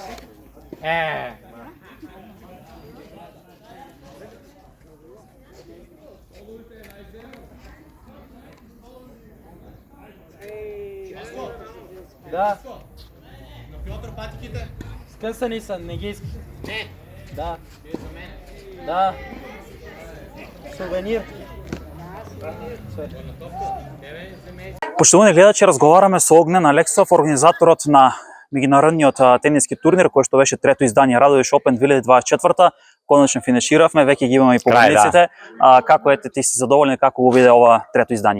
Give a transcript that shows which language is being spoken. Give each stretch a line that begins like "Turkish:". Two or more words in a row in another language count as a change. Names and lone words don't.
Macedonian: Да, На Пьотър патиките?
Bulgarian: скъсани са, не ги искаш. Не. Да. Да. Сувенир.
Macedonian: Поштовани гледачи, разговараме со Огнен Алексов, организаторот на меѓународниот тениски турнир, кој што беше трето издание Радовиш Опен 2024. Конечно финиширавме, веќе ги имаме и победниците. Како ете, ти си задоволен, како го виде ова трето издание?